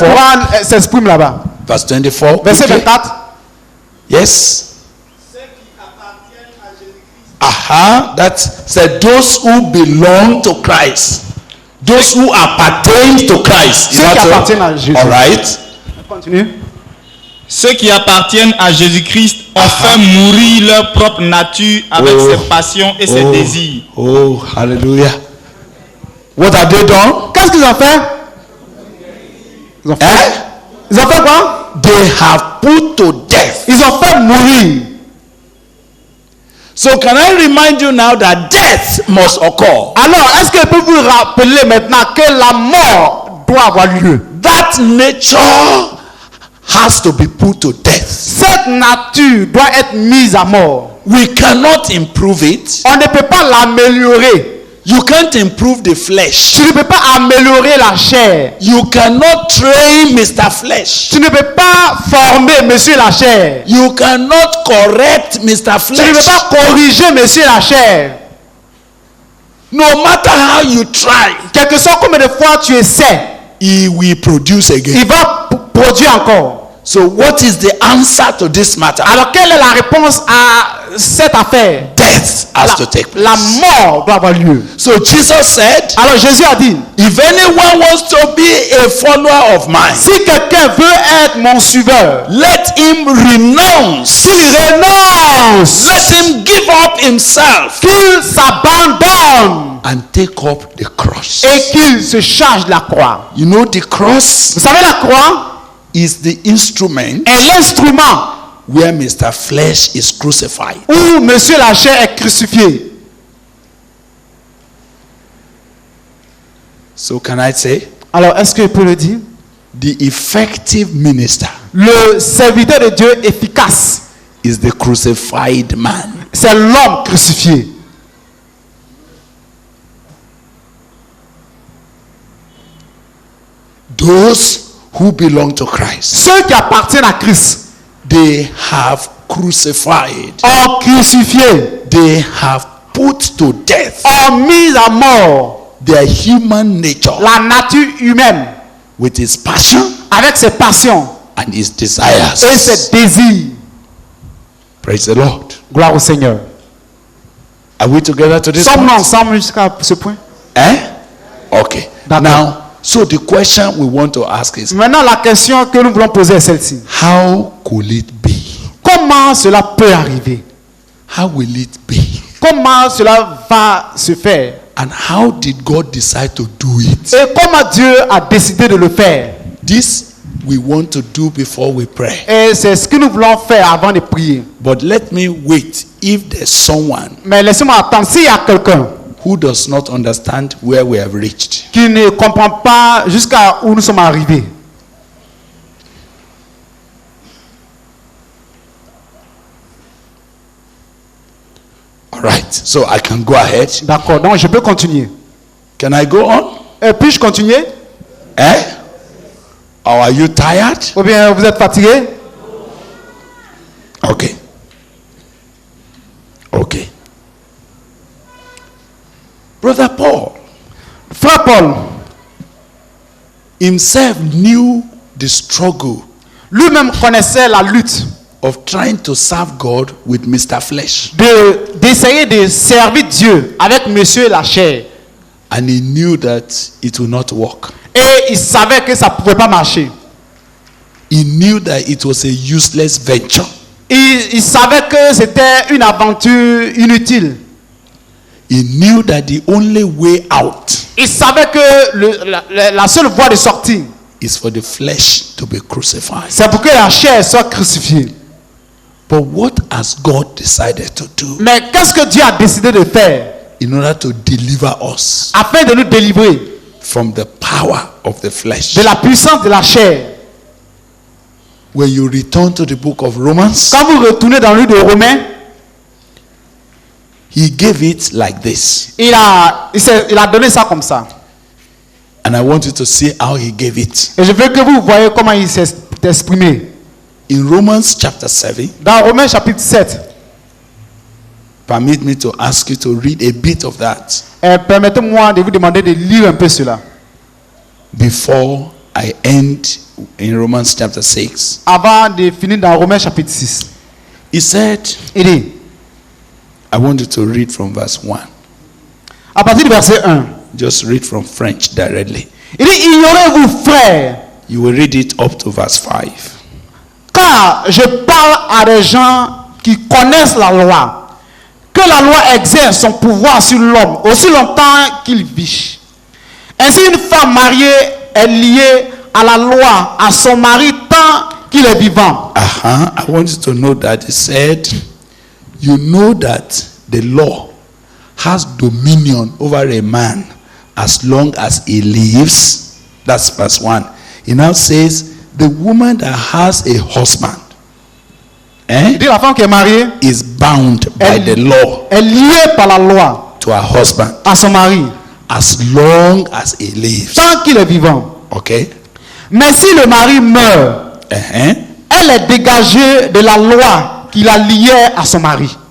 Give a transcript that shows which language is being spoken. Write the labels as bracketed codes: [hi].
[fr] Coran s'exprime là-bas? [en] Verse 24. [fr] Verset [en] quickly. [fr] 24. [en] Yes. That said, those who belong to Christ, those who appertain to Christ. Is [fr] Ceux qui [en] that [fr] appartiennent à Jésus. [en] all right? Continue. [fr] Ceux qui appartiennent à Jésus-Christ ont fait mourir leur propre nature avec [en] Oh. [fr] ses passions et ses désirs. [en] Oh, hallelujah. What have they done? [fr] Qu'est-ce qu'ils ont fait? Ils ont fait, ils ont fait quoi? [en] They have put to death. [fr] Ils ont fait mourir. [en] So can I remind you now that death must occur? [fr] Alors, est-ce que je peux vous rappeler maintenant que la mort doit avoir lieu? [en] That nature has to be put to death. [fr] Cette nature doit être mise à mort. [en] We cannot improve it. [fr] On ne peut pas l'améliorer. [en] You can't improve the flesh. [fr] Tu ne peux pas améliorer la chair. [en] You cannot train Mr. Flesh. [fr] Tu ne peux pas former monsieur la chair. [en] You cannot correct Mr. [fr] Tu ne peux [en] Flesh. [fr] pas corriger monsieur la chair. [en] No matter how you try, [fr] Quel que soit combien de fois tu essaies, [en] he will produce again. [fr] il va produire encore. [en] So what is the answer to this matter? [fr] Alors quelle est la réponse à cette affaire? [en] Death has to take place. [fr] La mort doit avoir lieu. [en] So Jesus said, [fr] Alors Jésus a dit, [en] if anyone wants to be a follower of mine, [fr] si quelqu'un veut être mon suiveur, [en] let him renounce. [fr] qu'il renonce, [en] Let him give up himself [fr] qu'il s'abandonne [en] and take up the cross. [fr] et qu'il se charge de la croix. [en] You know, the cross [fr] Vous savez, la croix [en] is the instrument [fr] est l'instrument [en] where Mr. Flesh is crucified. [fr] où monsieur la chair est crucifié. [en] So can I say, [fr] Alors est-ce que je peux le dire? [en] the effective minister [fr] Le serviteur de Dieu efficace, [en] is the crucified man. [fr] c'est l'homme crucifié. [en] Those who belong to Christ, [fr] Ceux qui appartiennent à Christ [en] they have crucified, [fr] ont crucifié, [en] they have put to death [fr] ont mis à mort [en] their human nature [fr] la nature humaine [en] with his passion [fr] avec ses passions [en] and his [fr] et [en] desires. [fr] ses désirs. [en] Praise the Lord. [fr] Gloire au Seigneur. [en] Are we together to this [fr] Sommes-nous [en] point? [fr] ensemble jusqu'à ce point? [en] Eh? Okay. [fr] D'accord. [en] Now, so the question we want to ask is, [fr] Maintenant, la question que nous voulons poser est celle-ci. [en] how could it be? [fr] Comment cela peut arriver? [en] How will it be? [fr] Comment cela va se faire? [en] And how did God decide to do it? [fr] Et comment Dieu a décidé de le faire? [en] This we want to do before we pray. [fr] Et c'est ce que nous voulons faire avant de prier. [en] But let me wait if there's someone [fr] Mais laissez-moi attendre. S'il y a quelqu'un [en] who does not understand where we have reached, [fr] qui ne comprend pas jusqu'à où nous sommes arrivés, [en] all right, so I can go ahead. [fr] d'accord, donc je peux continuer. [en] Can I go on? [fr] Puis-je continuer? [en] Eh? Or are you tired? [fr] Ou bien vous êtes fatigué? [en] Okay. Okay. Brother Paul [fr] Frère Paul [en] himself knew the struggle [fr] lui-même connaissait la lutte [en] of trying to serve God with Mr. Flesh. [fr] d'essayer de servir Dieu avec monsieur la chair. [en] And he knew that it will not work. [fr] Et il savait que ça ne pouvait pas marcher. [en] He knew that it was a useless venture. [fr] Il savait que c'était une aventure inutile. [en] He knew that the only way out [fr] Il savait que la seule voie de sortie, [en] is for the flesh to be crucified. [fr] c'est pour que la chair soit crucifiée. [en] But what has God decided to do [fr] Mais qu'est-ce que Dieu a décidé de faire [en] in order to deliver us [fr] afin de nous délivrer [en] from the power of the flesh? [fr] de la puissance de la chair? [en] When you return to the book of Romans, [fr] Quand vous retournez dans le livre de Romains, [en] he gave it like this. [fr] il a donné ça comme ça. [en] And I want you to see how he gave it. [fr] Et je veux que vous voyez comment il s'est exprimé. [en] In Romans chapter 7, [fr] Dans Romains chapitre 7, [en] permit me to ask you to read a bit of that [fr] permettez-moi de vous demander de lire un peu cela. [en] before I end in Romans chapter 6. [fr] Avant de finir dans Romains chapitre 6. [en] He said, [fr] Il dit, [en] I want you to read from verse 1. [fr] à partir du verset 1, [en] Just read from French directly. [fr] il dit, ignorez-vous frères, [en] You will read it up to verse 5. [fr] car je parle à des gens qui connaissent la loi, que la loi exerce son pouvoir sur l'homme aussi longtemps qu'il vit. Ainsi une femme mariée est liée à la loi, à son mari tant qu'il est vivant. [en] I want you to know that he said, you know that the law has dominion over a man as long as he lives. That's verse 1. He now says, the woman that has a husband [fr] Il dit la femme qui est mariée [en] is bound by the law [fr] est liée par la loi [en] to her husband [fr] à son mari [en] as long as he lives. [fr] tant qu'il est vivant. [en] Okay? [fr] Mais si le mari meurt, Uh-huh. elle est dégagée de la loi qui la liait à son mari.